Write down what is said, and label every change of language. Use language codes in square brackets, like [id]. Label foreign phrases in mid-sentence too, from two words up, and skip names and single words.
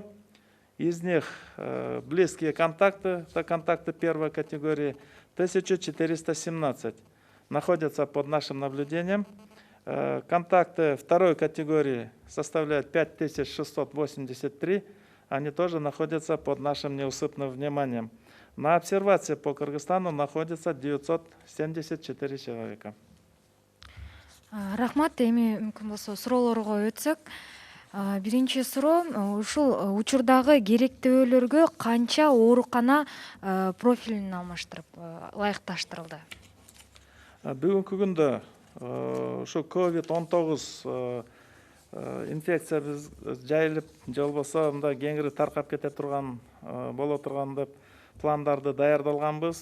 [ru] Из них близкие контакты, это контакты первой категории, 1417 находятся под нашим наблюдением. Контакты второй категории составляют 5683, они тоже находятся под нашим неусыпным вниманием. На обсервации по Кыргызстану находится 974 человека. [ky] Рахмат, эми мүмкүн болсо суроолорго өтсөк. Биринчи суроо, ушул учурдагы керектөөлөргө канча оорукана профилин алмаштырып, ылайыкташтырылды? Бүгүнкү күндө ушу COVID-19 инфекция биз жайылып, же болбосо мындай кеңири таркап кете турган боло турган деп пландарды даярдалганбыз.